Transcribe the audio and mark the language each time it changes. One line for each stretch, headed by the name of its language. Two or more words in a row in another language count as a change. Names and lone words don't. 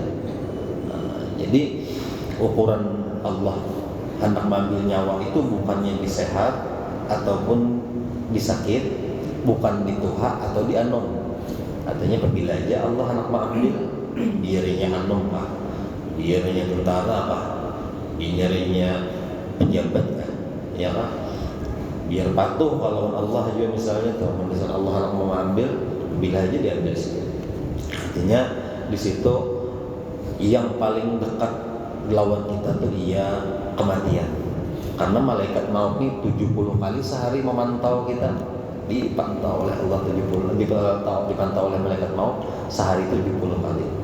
Banjar: Nah, jadi ukuran Allah hendak mengambil nyawa itu bukannya di sehat ataupun di sakit, bukan di tuha atau di anom. Artinya apabila aja Allah hendak mengambil, biarnya anom kah, biarnya tentara apa, biarnya pejabat kah,
Indonesian: ya kan?
Banjar: Biar patuh kalau Allah juga misalnya tuh mendesak Allah hendak mengambil, bila aja diambil sih.
Indonesian: Artinya di situ yang paling dekat lawan kita tuh ia kematian. Karena malaikat maut ini 70 kali sehari memantau kita, dipantau oleh Allah 70, dipantau oleh malaikat maut sehari 70 kali.